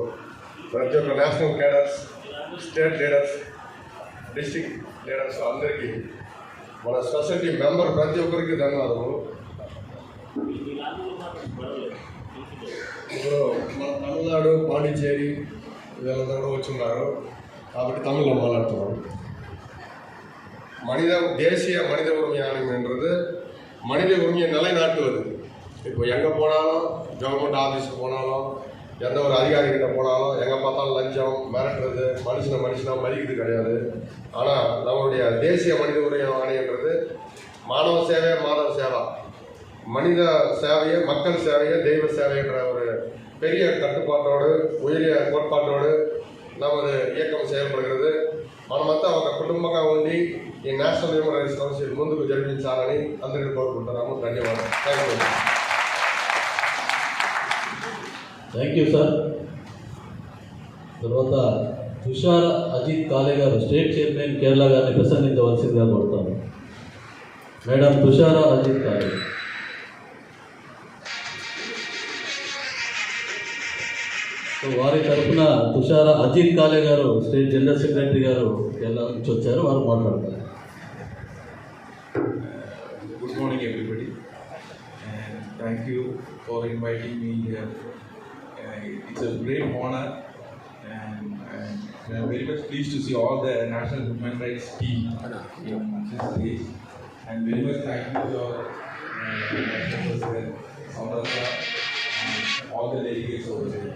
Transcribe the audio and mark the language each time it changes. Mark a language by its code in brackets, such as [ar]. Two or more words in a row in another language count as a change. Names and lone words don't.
[te] ప్రతి ఒక్క [en] National Leaders, State Leaders, District Leaders [te] అందరికీ, మన [en] society member [te] ప్రతి ఒక్కరికి ధన్యవాదాలు. ఇప్పుడు మన తమిళనాడు, పాండిచ్చేరి వీళ్ళంతా కూడా వచ్చున్నారు కాబట్టి [ta] தமிழில் மாநாட்டுறோம். தேசிய மனித உரிமை ஆணையம்ன்றது மனித உரிமையை நிலைநாட்டுவது. இப்போ எங்கே போனாலும், [en] government office [ta] போனாலும், எந்த ஒரு அதிகாரிகிட்ட போனாலும், எங்கே பார்த்தாலும் லஞ்சம், மிரட்டுறது, மனுஷனாக மதிக்கிறது கிடையாது. ஆனால் நம்மளுடைய தேசிய மனித உரிமை ஆணையன்றது மாணவ சேவை, மாதவ சேவா, மனித சேவையை, மக்கள் சேவையை, தெய்வ சேவைன்ற ஒரு பெரிய கட்டுப்பாட்டோடு, உயரிய கோட்பாட்டோடு நமது ఇయకం செயல்படுகிறது. [te] మనమంతా ఒక కుటుంబంగా ఉండి ఈ నేషనల్ హ్యూమన్ రైట్స్ కౌన్సిల్ ముందుకు జరిపించాలని అందరికీ కోరుకుంటున్నాము. ధన్యవాదాలు. [en] Thank you sir. [te] తర్వాత తుషార అజిత్ కాలే గారు, [en] State Chairman [te] కేరళ గారిని ప్రసంగించవలసిందిగా కోరుతాను. మేడం తుషార అజిత్ కాలే. వారి తరఫున తుషార అజిత్ కాలే గారు, [en] State General Secretary [te] గారు కేరళ నుంచి వచ్చారు, వారు మాట్లాడతారు. [en] Good morning everybody, and thank you for inviting me here. It's a great honor, and I'm very much pleased to see all the National Human Rights team in this stage, and very much thank you to our National President, Samartha, and all the delegates over there.